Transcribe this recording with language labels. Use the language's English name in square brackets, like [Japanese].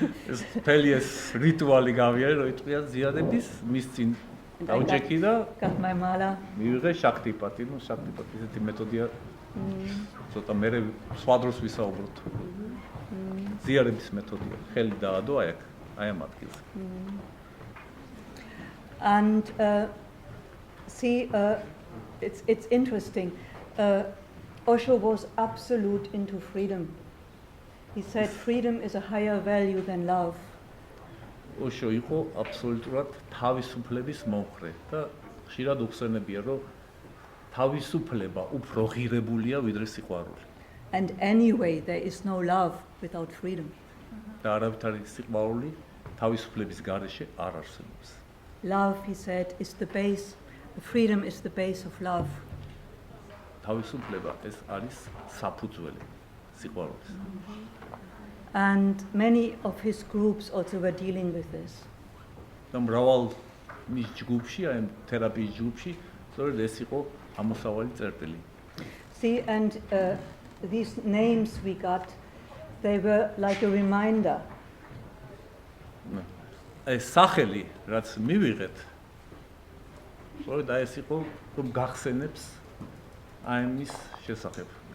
[Georgian] ეს მთელი ეს რიტუალი გავიარე, რომ იტყვია ზიარების, მის წინ დავჭექი და [English] got my mala. [Georgian] მივიღე შაქტიპატი, შაქტიპატი ესეთი მეთოდია. ცოტა მე სხვა დროს ვისაუბროთ. ზიარების მეთოდია. ხელი დაადო აი აქ, აი ამ ადგილზე. [English] And see, it's interesting. Osho was absolute into freedom. He said freedom is a higher value than love. [Georgian] ოშო იყო აბსოლუტურად თავისუფლების მომხრე და ხშირად უხსენებია, რომ თავისუფლება უფრო ღირებულია ვიდრე სიყვარული. [English] And anyway, there is no love without freedom. [Georgian] და არავითარი სიყვარული თავისუფლების გარეშე არ არსებობს. [English] Love, he said, is the base. Freedom is the base of love. [Georgian] თავისუფლება ეს არის საფუძველი სიყვარულის. [English] And many of his groups also were dealing with this. [Georgian] და მრავალ მის ჯგუფში, აი თერაპიის ჯგუფში, სწორედ ეს იყო ამოსავალი წერტილი. [English] See, and these names we got, they were like a reminder. [Georgian] ეს სახელი, რაც მივიღეთ, სწორედ ეს იყო, რომ გახსენებს აი მის შესახებ.